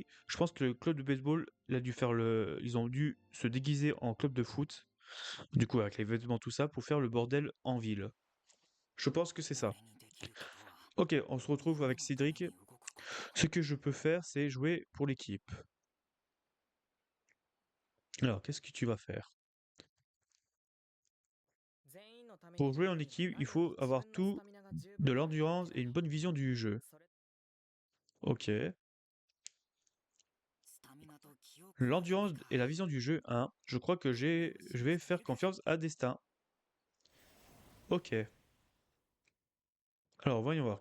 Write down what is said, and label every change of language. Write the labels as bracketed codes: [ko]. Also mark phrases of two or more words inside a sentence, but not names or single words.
[fr] Je pense que le club de baseball, ils ont dû se déguiser en club de foot, du coup avec les vêtements tout ça, pour faire le bordel en ville. Je pense que c'est ça. Ok, on se retrouve avec Cédric. Ce que je peux faire, c'est jouer pour l'équipe. Alors, qu'est-ce que tu vas faire? [ja] 全員のために [fr] Pour jouer en équipe, il faut avoir [ja] 自分の [fr] tout [ja] スタミナが十分 [fr] de [ja] な [fr] l'endurance et une bonne vision du jeu. [ja] それ [fr] Ok. L'endurance et la vision du jeu, hein. Je crois que je vais faire confiance à Destin. Ok. Alors, voyons voir.